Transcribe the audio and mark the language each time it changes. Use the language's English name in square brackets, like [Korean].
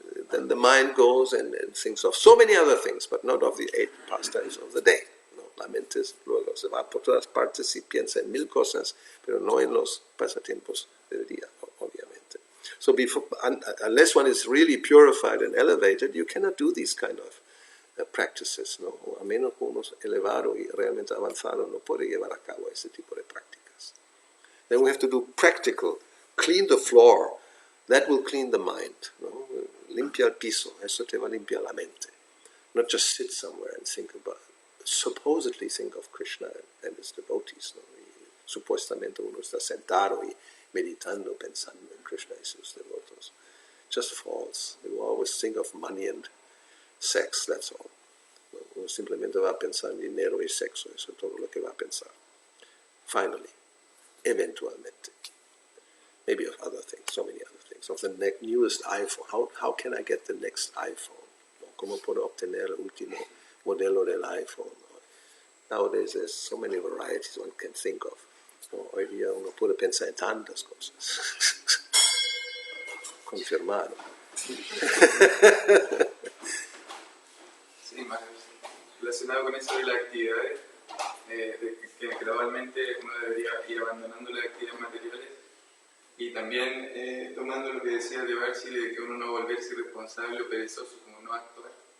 [English] Then the mind goes and thinks of so many other things, but not of the 8 pastimes of the day. [Spanish] No, la mente luego se va por todas partes y piensa en 1000 cosas, pero no en los pasatiempos del día, obviamente. [English] So unless one is really purified and elevated, you cannot do these kind of practices, ¿no? [Spanish] A menos que uno es elevado y realmente avanzado no puede llevar a cabo ese tipo de prácticas. [English] Then we have to do practical, clean the floor, that will clean the mind, ¿no? [Spanish] Limpia el piso, eso te va a limpiar la mente. [English] Not just sit somewhere and supposedly think of Krishna and his devotees, ¿no? [Spanish] Y supuestamente uno está sentado y meditando, pensando en Krishna y sus devotos. [English] Just false. They will always think of money and sex, that's all. [Spanish] Uno simplemente va a pensar en dinero y sexo, eso es todo lo que va a pensar. [English] Finally, [Spanish] eventualmente. [English] Maybe of other things, so many other things. Of the newest iPhone. How can I get the next iPhone? [Spanish] ¿Cómo puedo obtener el último modelo del iPhone? [English] Nowadays there's so many varieties one can think of. [Spanish] ¿No? Hoy día uno puede pensar en tantas cosas. Confirmado. Sí, más relacionado con eso de las actividades, de que gradualmente uno debería ir abandonando las actividades materiales y también tomando lo que decía de Barsi, de que uno no volverse irresponsable o perezoso, como no actuar.